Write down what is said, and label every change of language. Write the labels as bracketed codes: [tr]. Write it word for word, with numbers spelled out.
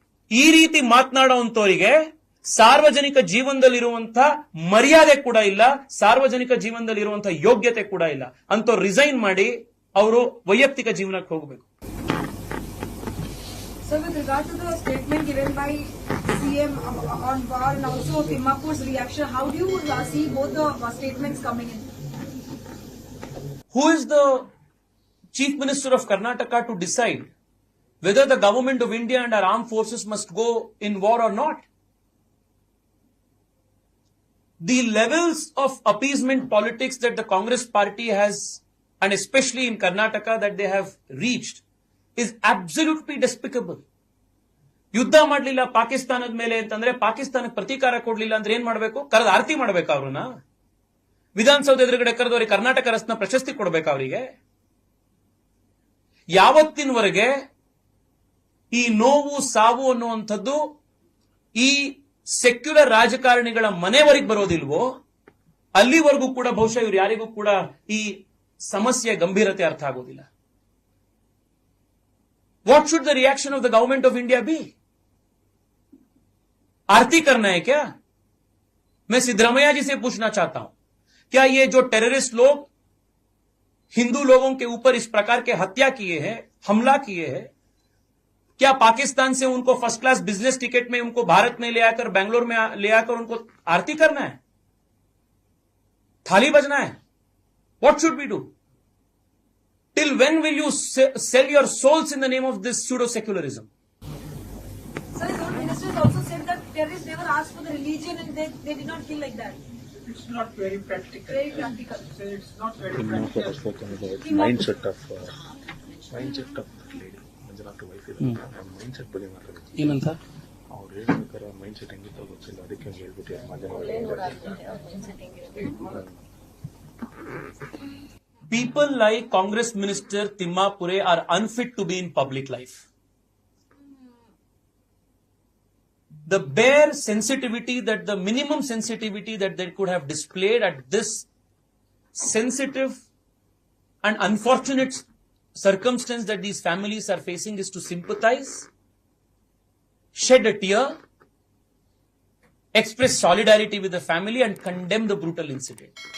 [kn] ಈ ರೀತಿ ಮಾತನಾಡುವಂತವರಿಗೆ ಸಾರ್ವಜನಿಕ ಜೀವನದಲ್ಲಿರುವಂತಹ ಮರ್ಯಾದೆ ಕೂಡ ಇಲ್ಲ, ಸಾರ್ವಜನಿಕ ಜೀವನದಲ್ಲಿರುವಂತಹ ಯೋಗ್ಯತೆ ಕೂಡ ಇಲ್ಲ. ಅಂತವ್ರು ರಿಸೈನ್ ಮಾಡಿ ಅವರು ವೈಯಕ್ತಿಕ ಜೀವನಕ್ಕೆ ಹೋಗಬೇಕು. [en] So with regard to the statement given by C M on war and also Timmapur's reaction, how do you see both the statements coming in? Who is the Chief Minister of Karnataka to decide whether the government of India and our armed forces must go in war or not? The levels of appeasement politics that the Congress party has, and especially in Karnataka, that they have reached is absolutely despicable. [kn] ಯುದ್ಧ ಮಾಡಲಿಲ್ಲ ಪಾಕಿಸ್ತಾನದ ಮೇಲೆ ಅಂತಂದ್ರೆ, ಪಾಕಿಸ್ತಾನಕ್ಕೆ ಪ್ರತೀಕಾರ ಕೊಡ್ಲಿಲ್ಲ ಅಂದ್ರೆ ಏನ್ ಮಾಡಬೇಕು? ಕರೆದು ಆರತಿ ಮಾಡ್ಬೇಕಾ ಅವ್ರನ್ನ? ವಿಧಾನಸೌಧ ಎದುರುಗಡೆ ಕರೆದವ್ರಿಗೆ ಕರ್ನಾಟಕ ರತ್ನ ಪ್ರಶಸ್ತಿ ಕೊಡ್ಬೇಕಾ ಅವರಿಗೆ? ಯಾವತ್ತಿನವರೆಗೆ ಈ ನೋವು ಸಾವು ಅನ್ನುವಂಥದ್ದು ಈ ಸೆಕ್ಯುಲರ್ ರಾಜಕಾರಣಿಗಳ ಮನೆವರೆಗೆ ಬರೋದಿಲ್ವೋ ಅಲ್ಲಿವರೆಗೂ ಕೂಡ ಬಹುಶಃ ಇವ್ರು ಯಾರಿಗೂ ಕೂಡ ಈ ಸಮಸ್ಯೆಯ ಗಂಭೀರತೆ ಅರ್ಥ ಆಗೋದಿಲ್ಲ. [en] What should the reaction of the government of India be? [hi] आरती करना है क्या? मैं सिद्धरामैया जी से पूछना चाहता हूं, क्या ये जो टेररिस्ट लोग हिंदू लोगों के ऊपर इस प्रकार के हत्या किए हैं, हमला किए हैं, क्या पाकिस्तान से उनको [en] first class business ticket [hi] में उनको भारत में ले आकर, बेंगलोर में ले आकर उनको आरती करना है, थाली बजना है? [en] What should we do? Till when will you sell your souls in the name of this pseudo-secularism? Sir, the ministers also said that terrorists never asked for the religion and they, they did not kill like that. It's not very practical. Very practical. So it's not very practical. I've spoken about mindset of, uh, mindset of that lady. Manjanath wife is mm. [kn] mindset ಬಗ್ಗೆ ಮಾತಾಡ್ತೀನಿ. ಏನಂತ? ಅವ್ರು ಹೇಳ್ಬೇಕಾದ mindset ಹೆಂಗಿತ್ತು ಗೊತ್ತಿಲ್ಲ, ಅದಕ್ಕೆ ಹೇಳ್ಬಿಟ್ಟು ಮಾಧ್ಯಮ. [en] People like Congress Minister Timmapure are unfit to be in public life. The bare sensitivity, that the minimum sensitivity that they could have displayed at this sensitive and unfortunate circumstance that these families are facing is to sympathize, shed a tear, express solidarity with the family and condemn the brutal incident.